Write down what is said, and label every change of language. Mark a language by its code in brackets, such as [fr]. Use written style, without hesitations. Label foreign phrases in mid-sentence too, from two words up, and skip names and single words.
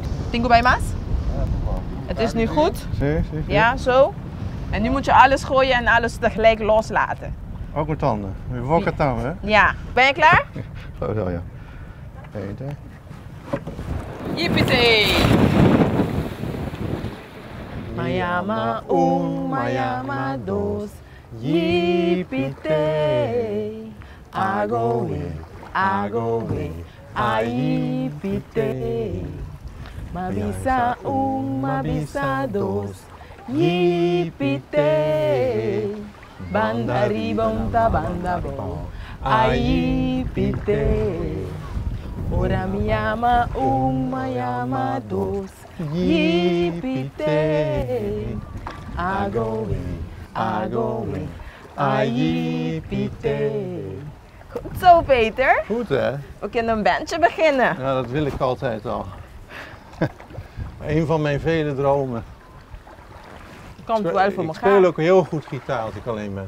[nl] Tingo bij mas? Het is nu goed. Ja, zo. En nu moet je alles gooien en alles tegelijk loslaten. Ook met tanden. Je wokt tanden hè? Ja. Ben je klaar? Zo ja. Eten. Yippie! Mayama mayama dos, yippie! Agoe, agoe, aipite. Mabisa mabisa dos, yipite. Banda ribonta banda bo, ayipite. Ora mi llama llama dos, yipite. Agoe, ayipite. Goed zo, Peter. Goed hè? We kunnen een bandje beginnen. Ja, dat wil ik altijd al. Een van mijn vele dromen. Komt wel voor Ik elkaar. speel ook heel goed gitaar als ik alleen ben.